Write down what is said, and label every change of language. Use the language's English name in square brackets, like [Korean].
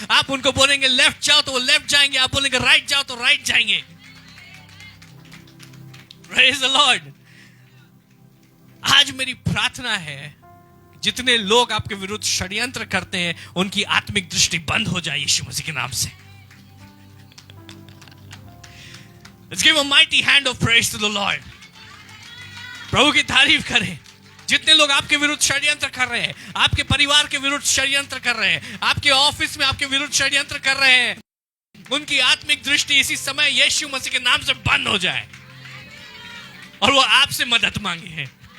[Hindi] आप उनको बोलेंगे लेफ्ट जाओ तो वो लेफ्ट जाएंगे, आप बोलेंगे राइट जाओ तो राइट जाएंगे। [English] Praise the Lord. [Hindi] आज मेरी प्रार्थना है जितने लोग आपके विरुद्ध षड्यंत्र करते हैं उनकी आत्मिक दृष्टि बंद हो जाए यीशु मसीह के नाम से। [English] Let's give a mighty hand of praise to the Lord. [Hindi] प्रभु की तारीफ करें। जितने लोग आपके विरुद्ध षड्यंत्र कर रहे हैं, आपके परिवार के विरुद्ध षड्यंत्र कर रहे हैं, आपके ऑफिस में आपके विरुद्ध षड्यंत्र कर रहे हैं, उनकी आत्मिक दृष्टि इसी समय यीशु मसीह के नाम से बंद हो जाए और वो आपसे मदद मांगे हैं।